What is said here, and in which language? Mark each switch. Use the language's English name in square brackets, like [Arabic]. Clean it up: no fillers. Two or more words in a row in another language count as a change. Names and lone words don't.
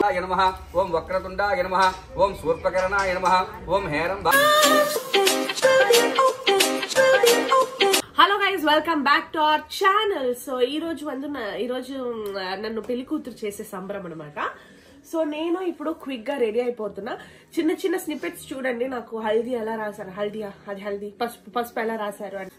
[Sanskrit] नमः ओम वक्रतुंडाय नमः ओम शूर्पकर्णाय नमः ओम हेरंब [English] Hello guys welcome back to our channel. [Telugu] సో ఈ రోజు నన్ను పెళ్లి కూతురు చేసే సంబరం అనమాట. సో నేను ఇప్పుడు క్విక్ గా రెడీ అయిపోతున్నా. చిన్న చిన్న స్నిప్పెట్స్ చూడండి, నాకు హల్దీ ఎలా రాశారు, హల్దీ పసుపు ఎలా రాశారు అని.